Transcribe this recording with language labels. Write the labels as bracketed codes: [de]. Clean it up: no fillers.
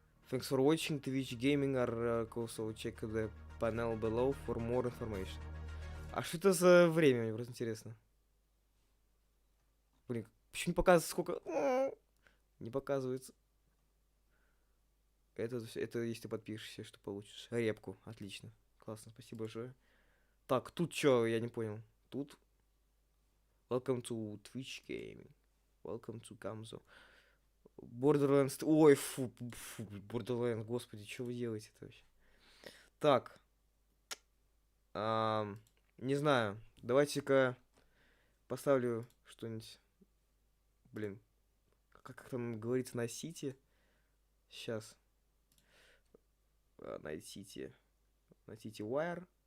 [en] Thanks for watching Twitch Gaming or also check the panel below for more information. [ru] А что это за время? Мне просто интересно. Блин, почему не показывается сколько... Не показывается. Это если ты подпишешься, что получишь. Репку. Отлично. Классно, спасибо большое. Так, тут что? Я не понял. Тут... [en] Welcome to Twitch Gaming. Welcome to Kamzo. Borderlands... [ru] Ой, фу, Borderlands, господи, что вы делаете-то вообще? Так. Не знаю. Давайте-ка поставлю что-нибудь. Блин. Как там говорится, на Сити? Сейчас. На Сити. На Сити Wire.